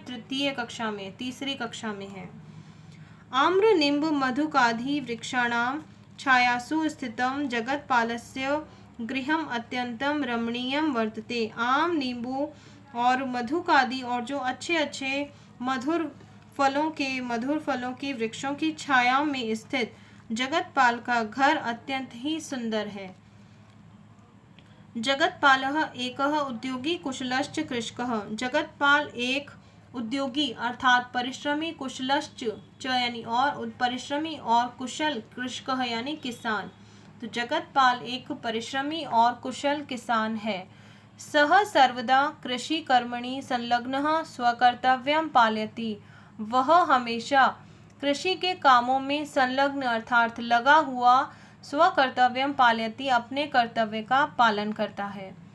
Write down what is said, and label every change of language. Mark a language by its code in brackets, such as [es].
[hi] तृतीय कक्षा में, तीसरी कक्षा में है। [sa] आम्र निम्ब मधुकादि वृक्षाणाम छायासु स्थितं जगत्पालस्य गृहम अत्यंतम रमणीयम वर्तते। [hi] आम, नींबू और मधुकादि और जो अच्छे अच्छे मधुर फलों के वृक्षों की छाया में स्थित जगतपाल का घर अत्यंत ही सुंदर है। [sa] जगतपालः एकः उद्योगी कुशलश्च कृषकः। [hi] जगतपाल एक उद्योगी अर्थात परिश्रमी, कुशलश्च च यानी और, परिश्रमी और कुशल, कृषकः यानी किसान। तो जगतपाल एक परिश्रमी और कुशल किसान है। [sa] सः सर्वदा कृषि कर्मणि संलग्नः स्वकर्तव्यं पालयति, [hi] वह हमेशा कृषि के कामों में संलग्न अर्थात लगा हुआ, स्वकर्तव्यं पालयति अपने कर्तव्य का पालन करता है।